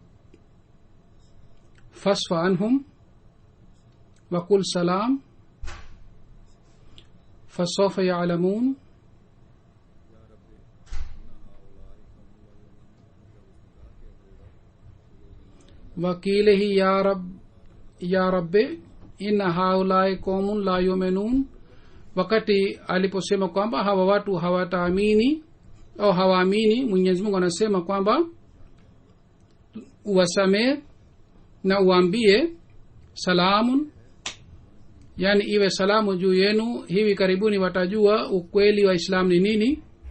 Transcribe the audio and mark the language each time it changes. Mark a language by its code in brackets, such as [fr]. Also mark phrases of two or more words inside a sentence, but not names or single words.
[ar] فاصفح عنهم وقل سلام فسوف يعلمون. وقيله يا رب إن هؤلاء قوم لا يؤمنون. [sw] wakati aliposema kwamba hawa watu hawataamini au hawaamini, Mwenyezi Mungu anasema kwamba uwasamee na uambie salamun, yani iwe salamu juu yenu, hivi karibuni watajua ukweli wa Islam ni nini.